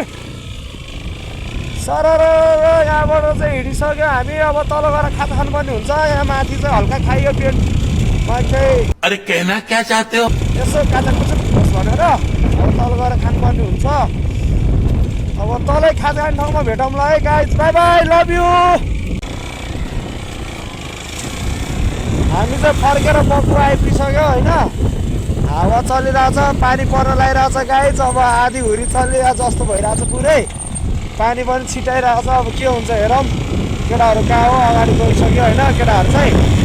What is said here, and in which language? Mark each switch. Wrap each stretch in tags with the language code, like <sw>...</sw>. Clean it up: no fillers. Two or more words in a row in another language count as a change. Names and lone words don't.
<ne>सरर यहाँबाट चाहिँ हिँडिसक्यो हामी अब तल गएर खाजा खानुपर्ने हुन्छ यहाँ माथि चाहिँ हल्का खाइयो पेट मान्छे</ne> <hi>अरे कहना क्या चाहते हो</hi> <ne>यसो काचा कुचुक होस् भनेर अब तल गएर खानुपर्ने हुन्छ अब तलै खाजा खाने ठाउँमा भेटौँला है गाइस</ne> <en>bye bye love you</en> <ne>हामी चाहिँ फर्केर बक्नु आइपुगिसक्यो होइन हावा चलिरहेछ पानी पर्न लागिरहेछ गाइस अब आधी हुरी चलिरहेछ जस्तो भइरहेछ पुरै पानी पनि छिटाइरहेछ अब के हुन्छ हेरौँ केटाहरू कहाँ हो अगाडि गइसक्यो होइन केटाहरू चाहिँ</ne>